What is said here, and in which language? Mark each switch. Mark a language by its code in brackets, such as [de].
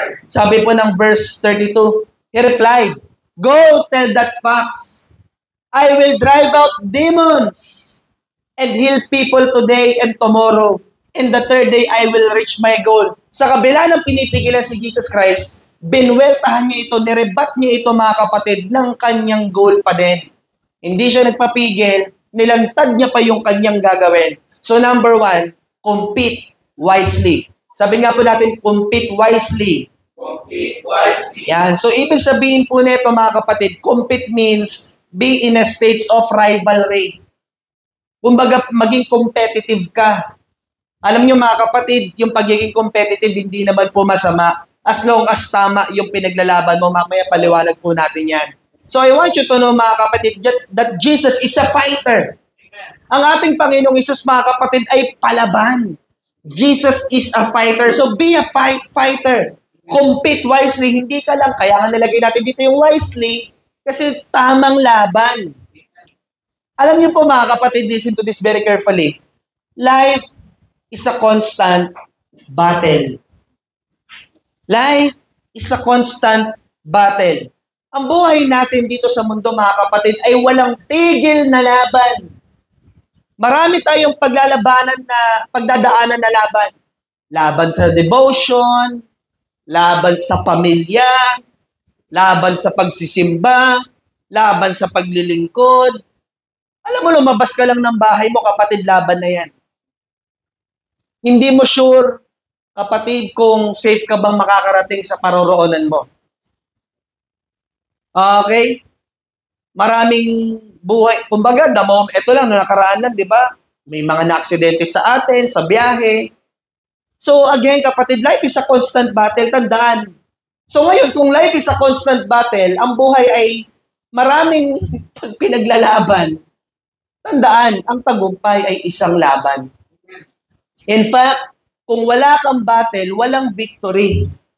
[tl] Sabi po ng [en] verse 32, he replied, "Go tell that fox, I will drive out demons and heal people today and tomorrow. And the third day, I will reach my goal." [tl] Sa kabila ng pinipigilan si Jesus Christ, binweltahan niya ito, nirebat niya ito mga kapatid ng kanyang goal pa din. Hindi siya nagpapigil, nilantad niya pa yung kanyang gagawin. [en] So number 1, compete wisely. [tl] Sabi nga po natin, [en] compete wisely. Compete wisely. [tl] Yan. [en] So [tl] ibig sabihin po nito mga kapatid, [en] compete means be in a state of rivalry. [tl] Kumbaga, maging competitive ka. Alam niyo mga kapatid, yung pagiging competitive hindi naman po masama. [en] As long as [tl] tama yung pinaglalaban mo, mamaya paliwanag po natin yan. [en] So I want you to know [tl] mga kapatid [en] that Jesus is a fighter. [tl] Ang ating Panginoong Hesus mga kapatid ay palaban. [en] Jesus is a fighter. So be a fighter. Compete wisely. [tl] Hindi ka lang, kaya nga nilagay natin dito yung wisely kasi tamang laban. Alam niyo po mga kapatid, [en] listen to this very carefully. Life is a constant battle. Life is a constant battle. [tl] Ang buhay natin dito sa mundo mga kapatid ay walang tigil na laban. Marami tayong pagdadaanan na laban. Laban sa devotion, laban sa pamilya, laban sa pagsisimba, laban sa paglilingkod. Alam mo, lumabas ka lang ng bahay mo, kapatid, laban na yan. Hindi mo sure, kapatid, kung safe ka bang makakarating sa paroroonan mo. Okay? Maraming buhay. Kumbaga, ito lang, no, nakaraan lang, di ba? May mga na-aksidente sa atin, sa biyahe. [en] So again, kapatid, life is a constant battle. [tl] Tandaan. So ngayon, kung [en] life is a constant battle, [tl] ang buhay ay maraming pinaglalaban. Tandaan, ang tagumpay ay isang laban. [en] In fact, [tl] kung wala kang battle, walang victory.